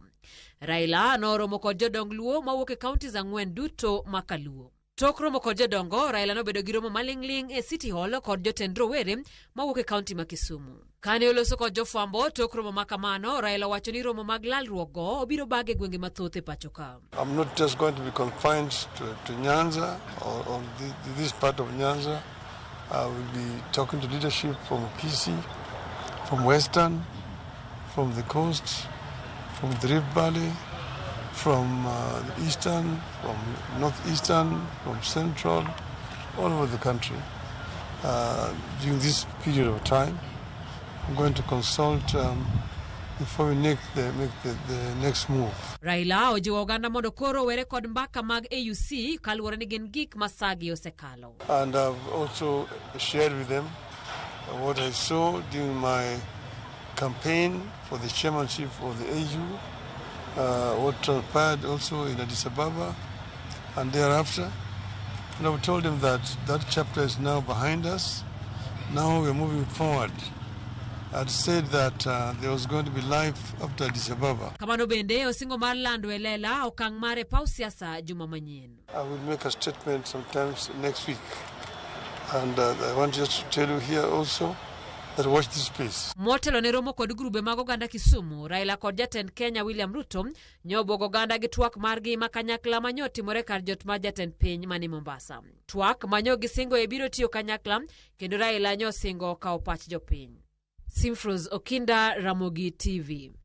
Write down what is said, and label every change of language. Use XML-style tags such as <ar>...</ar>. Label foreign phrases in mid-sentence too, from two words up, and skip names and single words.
<luo>Raila noromo kod jodong Luo mawuok e kaunti ang'wen duto ma Kaluo. Tok romo kod jodongo, Raila nobedo gi romo maling'ling e City Hall kod jotend rowere mawuok e kaunti ma Kisumu. Kane oloso kod jofwambo tok romo makamano, Raila wacho ni romo mag lalruok go obiro bage gwenge mathoth e pachoka.</luo> <en>I'm not just going to be confined to Nyanza or this part of Nyanza. I will be talking to leadership from Kisii, from Western, from the coast, from the Rift Valley, from the Eastern, from Northeastern, from Central, all over the country. During this period of time, I'm going to consult before we make the next move.</en> <luo>Raila ojiwo oganda mondo koro were kod mbaka mag AUC kaluwore ni gin gik masagi osekalo.</luo> <en>And I've also shared with them what I saw during my campaign for the chairmanship of the AU, what transpired also in Addis Ababa and thereafter. And I've told them that that chapter is now behind us. Now we're moving forward. I'd said that there was going to be life after Addis Ababa.</en> <luo>Kamano bende osingo mar lando elela okang mare pau siasa juma manyien.</luo> <en>I will make a statement sometimes next week. And I want just to tell you here also that watch this space.</en> <luo>Motelo ne romo kod grube mag oganda Kisumu, Raila kod jatend Kenya William Ruto nyobogo oganda gi twak margi makanyakla manyo timore kar jot ma jatend piny mani Mombasa. Twak manyo gisingo e biro tiyo kanyakla kendo Raila nyo singo kao pach jopiny. Simfros Okinda, Ramogi TV.</luo>